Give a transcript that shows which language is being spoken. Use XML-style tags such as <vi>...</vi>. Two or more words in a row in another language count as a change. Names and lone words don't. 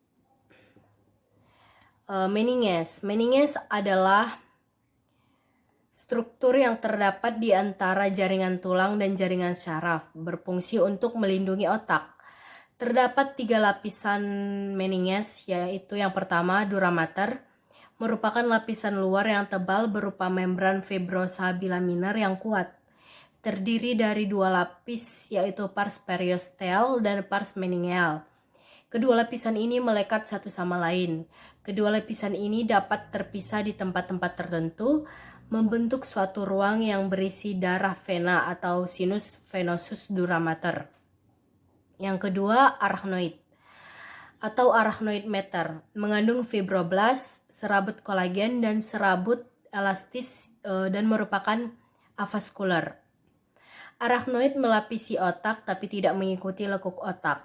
<id>Meninges adalah struktur yang terdapat di antara jaringan tulang dan jaringan syaraf, berfungsi untuk melindungi otak. Terdapat 3 lapisan meninges, yaitu yang pertama</id> <la>dura mater,</la> <id>merupakan lapisan luar yang tebal berupa membran fibrosa bilaminar yang kuat. Terdiri dari 2 lapis, yaitu</id> <la>pars periosteal</la> <id>dan</id> <la>pars meningeal.</la> <id>Kedua lapisan ini melekat satu sama lain. Kedua lapisan ini dapat terpisah di tempat-tempat tertentu, membentuk suatu ruang yang berisi darah vena atau</id> <la>sinus venosus dura mater.</la> <id>Yang kedua, arachnoid atau</id> <la>arachnoid mater,</la> <id>mengandung fibroblast, serabut kolagen, dan serabut elastis dan merupakan avaskular. Arachnoid melapisi otak tapi tidak mengikuti lekuk otak.</id>